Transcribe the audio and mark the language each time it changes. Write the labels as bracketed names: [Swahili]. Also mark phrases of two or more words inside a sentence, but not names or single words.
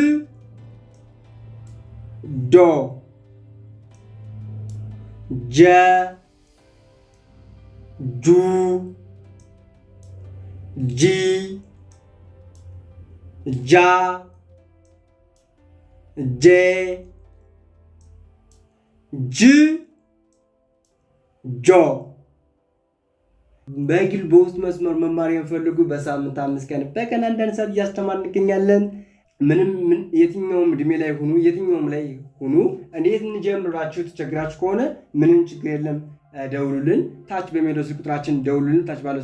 [Amharic] ዶ ጀ ጁ ጂ ጃ ጄ ጅ ጆ። በግል በውስጥ መስመር መማር የሚፈልጉ በሳምንት 5 ቀን በቀን አንዳንድ ሰዓት እያስተማርን እንገኛለን። የትኛውም እድሜ ላይ ሁኑ፣ የትኛውም ላይ ሁኑ፣ እንዴት እንጀምራችሁ ተቸግራችሁ ከሆነ ምንም ችግር የለም፣ ደውሉልን። ታች በሚለው ስልክ ቁጥራችን ደውሉልን፣ ታች ባለው